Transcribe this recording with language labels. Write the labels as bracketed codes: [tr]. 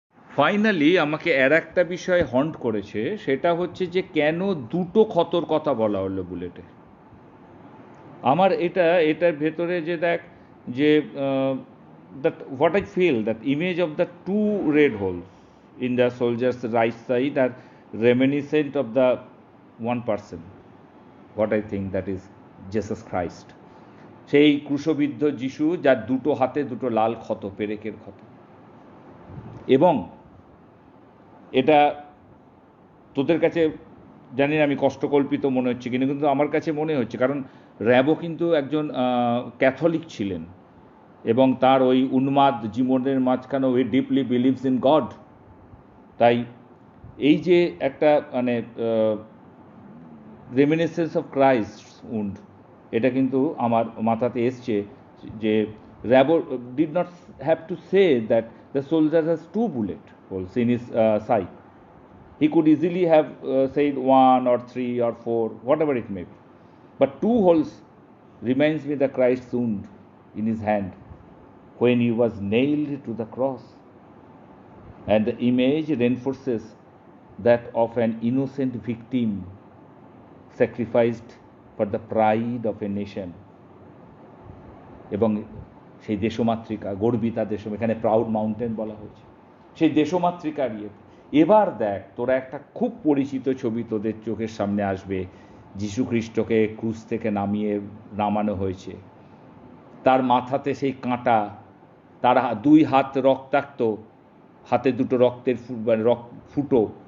[bn] Finally আমাকে একটা বিষয় হন্ট করেছে, সেটা হচ্ছে যে কেন দুটো ক্ষতর কথা বলা হলো বুলেটে। আমার এটার ভেতরে যে দেখ যে [en] That what I feel that image of the two red holes, in the soldier's right side are reminiscent of the one person, what I think, that is Jesus Christ. [bn] সেই ক্রুশবিদ্ধ যিশু, যার দুটো হাতে দুটো লাল ক্ষত, পেরেকের ক্ষত। এবং এটা তোদের কাছে জানি না আমি কষ্টকল্পিত মনে হচ্ছে কিনা, কিন্তু আমার কাছে মনে হচ্ছে, কারণ র্যাবো কিন্তু একজন ক্যাথলিক ছিলেন এবং তার ওই উন্মাদ জীবনের মাঝখানে ওই [en] Deeply believes in God. [bn] তাই এই যে একটা মানে [en] reminiscence of Christ wound, [bn] এটা কিন্তু আমার মাথাতে এসছে যে [en] Rimbaud did not have to say that the soldier has 2 bullet holes in his side. He could easily have said 1 or 3 or 4, whatever it may be. But 2 holes reminds me the Christ's wound in his hand when he was nailed to the cross. And the image reinforces that of an innocent victim sacrificed for the pride of a nation. [bn] এবং সেই দেশমাতৃকা, গর্বিতা Deschamps, এখানে [en] proud mountain [bn] বলা হয়েছে, সেই দেশমাতৃকার ইয়ে। এবার দেখ, তোরা একটা খুব পরিচিত ছবি তোদের চোখের সামনে আসবে। যীশু খ্রিস্টকে ক্রুশ থেকে নামানো হয়েছে, তার মাথাতে সেই কাঁটা, তার 2 হাত রক্তাক্ত, হাতে 2টো রক্তের ফুটো।